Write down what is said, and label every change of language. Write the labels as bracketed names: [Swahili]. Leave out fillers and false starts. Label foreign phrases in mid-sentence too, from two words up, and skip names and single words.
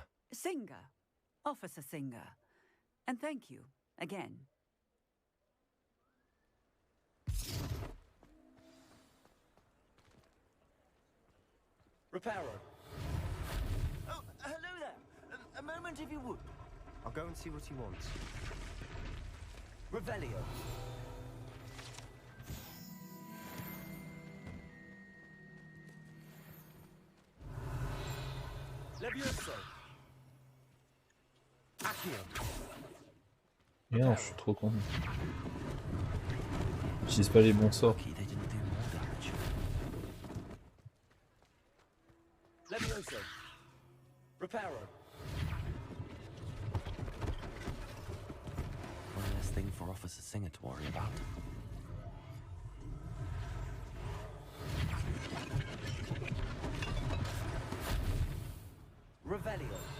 [English] Singer. Officer Singer. And thank you, again. Reparo. Oh, hello there. A moment if you would. I'll go and see what he wants. Revelio. Levioso. Accio. [French] Merde, je suis trop con. J'utilise pas les bons sorts. Levioso. Reparo. [English] One less thing for Officer Singer to worry about. Revelio.